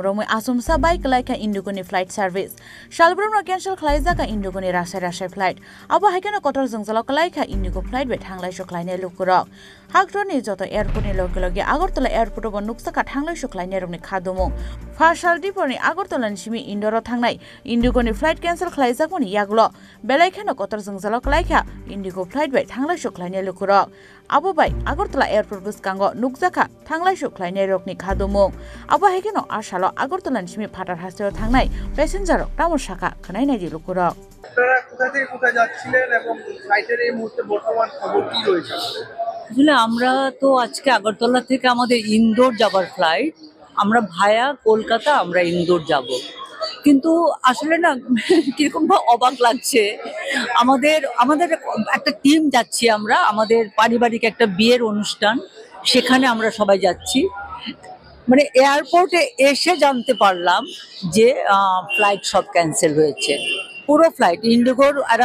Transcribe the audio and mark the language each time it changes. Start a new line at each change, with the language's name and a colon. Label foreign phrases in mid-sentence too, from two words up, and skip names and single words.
Kok Borok: romoi Asumsa bai klaika indiguni
English: flight service
Kok Borok: shalbrumna cancel khlaijaka indiguni rasai flight abo haikena kotor jongjalao klaika indigo flight be thanglai suklaine lukurok Haktor ni joto airport ni logilogi Agartala airport bo nukjaka thanglai suklaine rokni khadumung Fashal diponi Agartala ni simi indoro thangnai indigoni flight cancel khlaijakmani yaglo belaikena kotor jongjalao klaika indigo flight be thanglai suklaine lukurok abo bai Agartala airport biskango nukjaka thanglai suklaine rokni khadumung abo haikeno ashalo Agartala ni simi phatar hasteo thangnai passenger tamor shaka khanainai dilukurok
Bangla: আপনারা কোথা থেকে কোথায় যাচ্ছিলেন এবং ফ্লাইটের এই মুহূর্তে বর্তমান খবর কি রয়েছে আসলে আমরা তো আজকে আগরতলা থেকে আমাদের ইন্দোর যাবার ফ্লাইট আমরা ভায়া কলকাতা আমরা ইন্দোর যাব কিন্তু আসলে না কিরকম অবাক লাগছে আমাদের একটা টিম যাচ্ছি আমরা আমাদের পারিবারিক একটা বিয়ের অনুষ্ঠান সেখানে আমরা সবাই যাচ্ছি মানে এয়ারপোর্টে এসে জানতে পারলাম যে ফ্লাইট সব ক্যান্সেল হয়েছে পুরো ফ্লাইট ইন্ডিগোর এরা